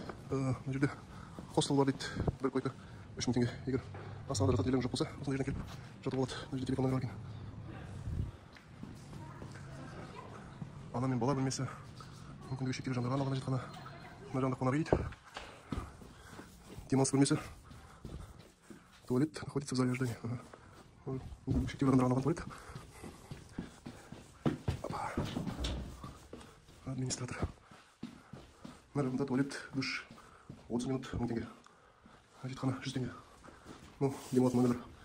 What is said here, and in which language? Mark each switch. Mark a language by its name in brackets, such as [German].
[Kazakh] Мына жерде хостел бар дейді, бір койка 3000 теңге. Егер Астанада жататын жерлерің жоқ болса, осындай жерден келіп жатып болады. Мына жерде телефон номері бар екен. Ана мен бала бөлмесі, мүмкіндігі шектеулі жандарға арналған жатақхана. Мына жағында қонақ үй дейді. Демалыс бөлмесі, [Russian] туалет находится в зале ожидания. [Kazakh] Мүмкіндігі шектеулі адамдарға арналған туалет. Администратор. Мына жағында туалет, душ 30 минут 1000 теңге. Жатақхана 100 теңге. Демалатын номер.